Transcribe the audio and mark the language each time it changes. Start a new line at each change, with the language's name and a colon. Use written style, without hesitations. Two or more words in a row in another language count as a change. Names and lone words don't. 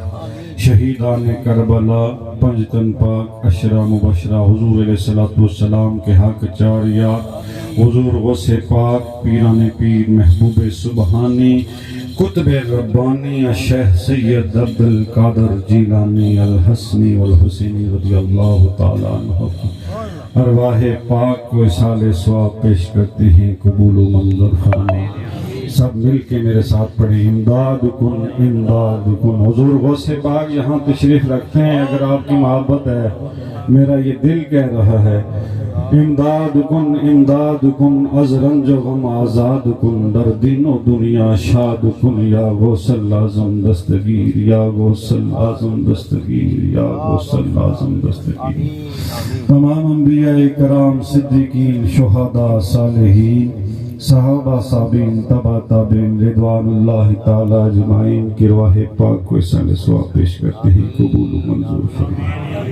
Urdu: شہیدان کربلا، پنجتن پاک، عشرہ مبشرہ، حضور علیہ الصلوۃ والسلام کے حق چاریہ، حضور غوث پاک، پیران پیر، محبوب سبحانی، قطب ربانی، شیخ سید عبد القادر جیلانی الحسنی والحسینی رضی اللہ تعالیٰ عنہ، ارواح پاک کو اصال ثواب پیش کرتے ہیں، قبول و منظور فرما۔ سب مل کے میرے ساتھ پڑھیں،
Persian: امداد کن امداد کن۔
Urdu: حضور غوث پاک یہاں تشریف رکھتے ہیں، اگر آپ کی محبت ہے، میرا یہ دل کہہ رہا ہے،
Persian: امداد کن از رنج و غم آزاد کن، در دین و دنیا شاد کن، یا غوث العظم دستگیر، یا غوث العظم دستگیر، یا غوث العظم دستگیر۔
Urdu: تمام انبیاء کرام، صدیقین، شہداء، صالحین، صحابہ، صابین، تبع تابعین، رضوان اللہ تعالی اجمعین کی ارواح پاک کو اصال ثواب پیش کرتے ہیں، قبول و منظور فرمائے۔